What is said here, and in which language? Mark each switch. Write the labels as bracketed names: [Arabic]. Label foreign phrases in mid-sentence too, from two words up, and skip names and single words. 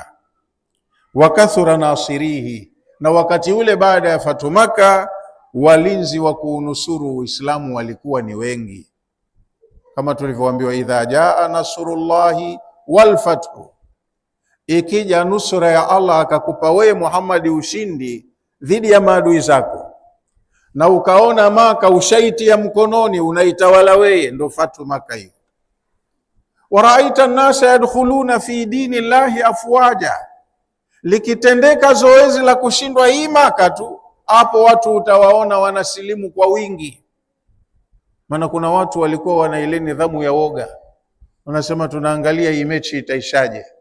[Arabic] وكثر ناصريه, [Swahili] na wakati ule baada ya fathu Makkah, walinzi wa kuunusuru Uislamu walikuwa ni wengi, kama tulivyoambiwa, [Arabic] إذا جاء نصر الله والفتح, [Swahili] ikija nusura ya Allah akakupa wewe Muhammad ushindi dhidi ya maadui zako, na ukaona Maka ushaiti ya mkononi unaitawala wewe, ndo fathu Makkah hiyo. [Arabic] ورأيت الناس يدخلون في دين الله أفواجا, [Swahili] likitendeka zoezi la kushindwa hii Makkah tu, hapo watu utawaona wanasilimu kwa wingi. Maana kuna watu walikuwa wana ile nidhamu ya woga, wanasema tunaangalia hii mechi itaishaje.